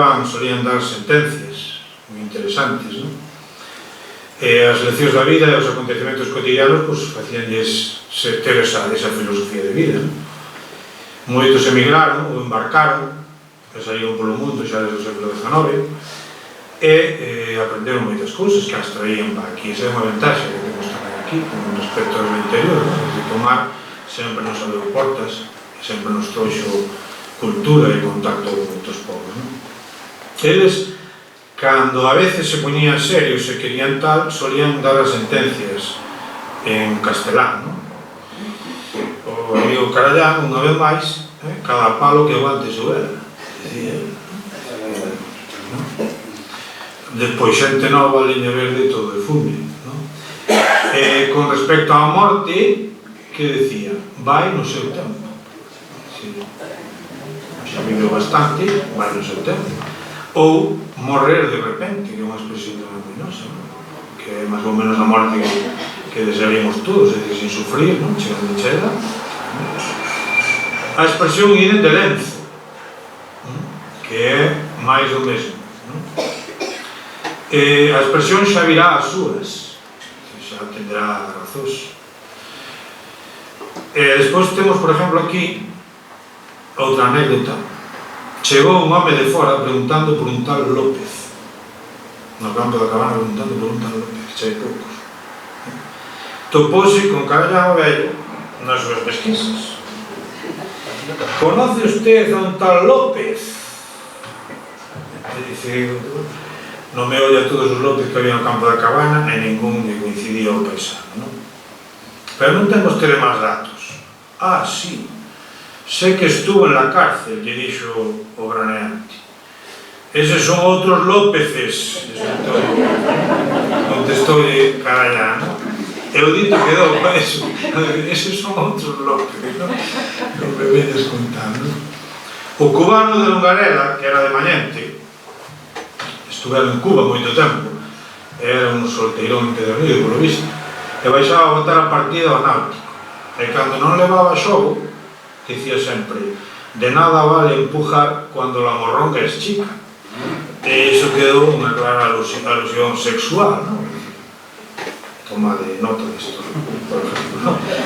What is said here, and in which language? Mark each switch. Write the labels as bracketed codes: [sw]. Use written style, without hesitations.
[gl] Solían dar sentencias moi interesantes, non? As leccións da vida e os acontecementos cotidianos facíanlles ter esa filosofía de vida, non? Moitos emigraron ou embarcaron, que saíron polo mundo xa desde o século XIX, e aprenderon moitas cousas que as traían para aquí. Esa é unha ventaxa que temos tamén aquí con respecto ao interior, de tomar sempre nos abriu portas, sempre nos trouxo cultura e contacto con moitos povos. Eles, cando a veces se poñían serios e querían tal, solían dar as sentencias en castelán. O amigo Carallán, unha vez máis, cada palo que aguante su vela, dicía. Despois xente nova, liña verde, todo de fume. Con respecto á morte, que decía? Vai no seu tempo. Xa viveu bastante, vai no seu tempo. Ou morrer de repente, que é unha expresión tamén ruinosa, que é máis ou menos a morte que desearíamos todos, é dicir, sin sufrir, chegando chega. A expresión ide de lenzo, que é máis do mesmo, non? A expresión xa virá as súas, xa tendrá razóns. Despois temos, por exemplo, aquí outra anécdota. Chegou un home de fora preguntando por un tal López, no campo da Cabana, preguntando por un tal López, que xa hai poucos. Topóse con Carallao vello nas súas pesquisas. Conoce usted a un tal López? E dice, non me olla todos os López que había no campo da Cabana e ningún lle coincidía ao paisano, non? Pero non ten vostede máis datos. [es] Ah, sí, sé que estuvo en la cárcel, lle dixo o graneante. [gl] Eses son outros Lópeces, contestou-lle Carallán. E o dito quedou para eso. Eses son outros Lópeces, non? Non me vedes contando. O cubano de Longarela, que era de Mañente, estuveron en Cuba moito tempo, era un solteirón empedernido, polo visto, e baixaba a botar a partida ao Náutico. [es] E cando non levaba xogo, dicía sempre, de nada vale empujar cuando la morronga es chica. [gl] E iso quedou unha clara alusión sexual, non? Toma de nota disto, por ejemplo, non?